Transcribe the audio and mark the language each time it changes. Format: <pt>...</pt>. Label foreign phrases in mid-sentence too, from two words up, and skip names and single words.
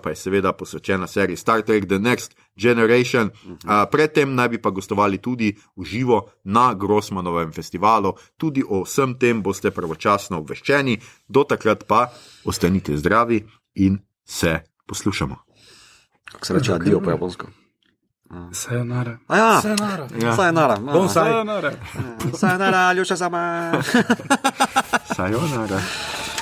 <sl>pa je seveda posvečena seriji Star Trek The Next Generation. Predtem naj bi pa gostovali tudi v živo na Grossmanovem festivalu. Tudi o vsem tem boste pravočasno obveščeni. Do takrat pa ostanite zdravi in se poslušamo. Kako se reče adijo po japonsko? Sayonara. Sayonara. Sayonara. Sayonara. Sayonara, Ljuša sama. Sayonara.</sl>